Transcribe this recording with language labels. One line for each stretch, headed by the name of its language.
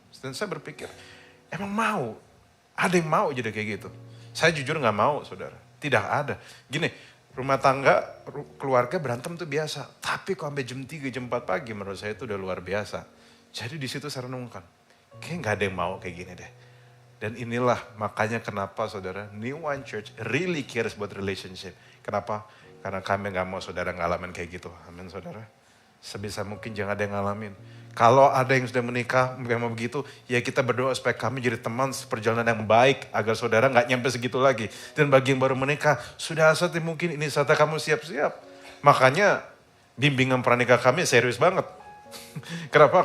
Indonesian: Dan saya berpikir, emang ada yang mau jadi kayak gitu? Saya jujur gak mau saudara. Tidak ada. Gini, rumah tangga, keluarga berantem tuh biasa. Tapi kok sampai jam 3, jam 4 pagi menurut saya itu udah luar biasa. Jadi di situ saya renungkan, kayak nggak ada yang mau kayak gini deh. Dan inilah makanya kenapa saudara,
English: New Wine Church really cares about relationship.
Indonesian: Kenapa? Karena kami nggak mau saudara ngalamin kayak gitu. Amin saudara. Sebisa mungkin jangan ada yang ngalamin. Kalau ada yang sudah menikah, memang begitu, ya kita berdoa supaya kami jadi teman seperjalanan yang baik, agar saudara nggak nyampe segitu lagi. Dan bagi yang baru menikah, sudah saatnya mungkin ini saatnya kamu siap-siap. Makanya bimbingan pranikah kami serius banget. Kenapa?